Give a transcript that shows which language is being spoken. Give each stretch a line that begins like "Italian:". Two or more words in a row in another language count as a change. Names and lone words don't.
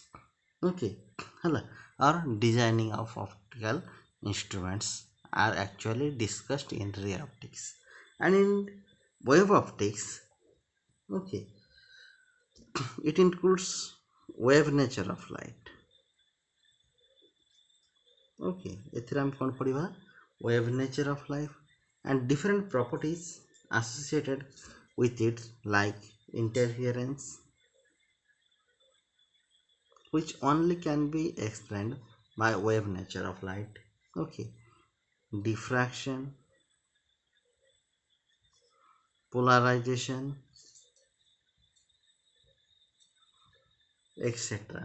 English: Okay, hello, or designing of optical instruments are actually discussed in ray optics. And in wave optics, okay, it includes wave nature of light.
Odia: Okay, ଏଥିରେ ଆମେ କ'ଣ ପଢ଼ିବା?
English: Wave nature of life and different properties associated with it, like interference, which only can be explained by wave nature of light. Okay, diffraction, polarization, etc.